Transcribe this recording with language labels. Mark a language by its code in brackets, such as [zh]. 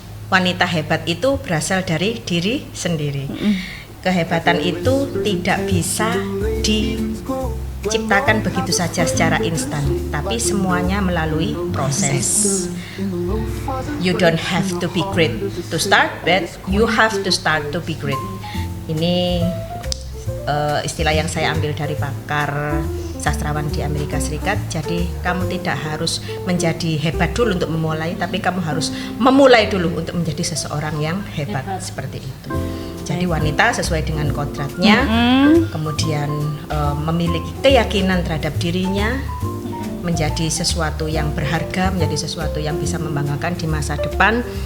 [id] Wanita hebat itu berasal dari diri sendiri. Kehebatan itu tidak bisa diciptakan begitu saja secara instan, tapi semuanya melalui proses. [en] You don't have to be great to start, but you have to start to be great. [id] Ini istilah yang saya ambil dari pakar sastrawan di Amerika Serikat. Jadi kamu tidak harus menjadi hebat dulu untuk memulai, tapi kamu harus memulai dulu untuk menjadi seseorang yang hebat. Seperti itu. Jadi wanita sesuai dengan kodratnya, kemudian memiliki keyakinan terhadap dirinya, menjadi sesuatu yang berharga, menjadi sesuatu yang bisa membanggakan di masa depan.